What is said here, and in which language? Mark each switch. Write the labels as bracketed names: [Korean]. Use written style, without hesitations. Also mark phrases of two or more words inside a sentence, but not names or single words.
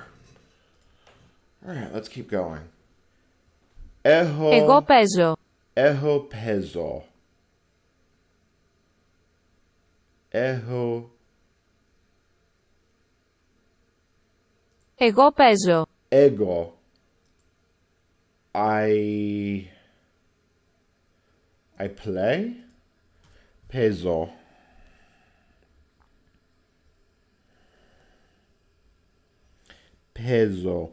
[English] All right, let's keep going. [Greek] Εγώ παίζω. Εγώ παίζω. Εγώ παίζω. [English] Ego. I play. [Greek] Παίζω. Παίζω.